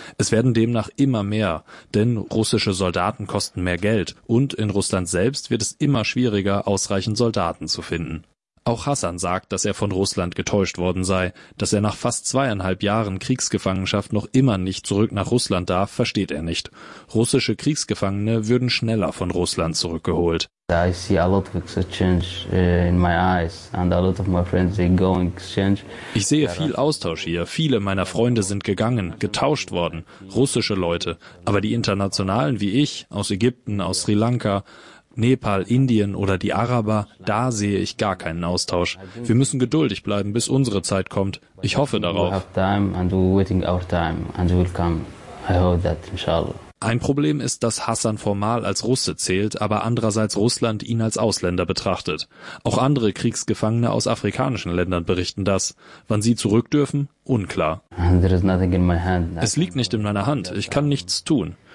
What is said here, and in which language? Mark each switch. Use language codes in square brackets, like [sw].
[de] Es werden demnach immer mehr, denn russische Soldaten kosten mehr Geld und in Russland selbst wird es immer schwieriger, ausreichend Soldaten zu finden. Auch Hassan sagt, dass er von Russland getäuscht worden sei. Dass er nach fast 2,5 Jahren Kriegsgefangenschaft noch immer nicht zurück nach Russland darf, versteht er nicht. Russische Kriegsgefangene würden schneller von Russland zurückgeholt. [en] I see a lot of exchange in my eyes and a lot of my friends they go in exchange. [de] Ich sehe viel Austausch hier. Viele meiner Freunde sind gegangen, getauscht worden, russische Leute. Aber die Internationalen wie ich aus Ägypten, aus Sri Lanka, Nepal, Indien oder die Araber, da sehe ich gar keinen Austausch. Wir müssen geduldig bleiben, bis unsere Zeit kommt. Ich hoffe darauf. [en] We have time and we're waiting our time and we'll come. I hope that, inshallah. [de] Ein Problem ist, dass Hassan formal als Russe zählt, aber andererseits Russland ihn als Ausländer betrachtet. Auch andere Kriegsgefangene aus afrikanischen Ländern berichten das. Wann sie zurück dürfen? Unklar. [en] There is nothing in my hand. [de] Es liegt nicht in meiner Hand. Ich kann nichts tun.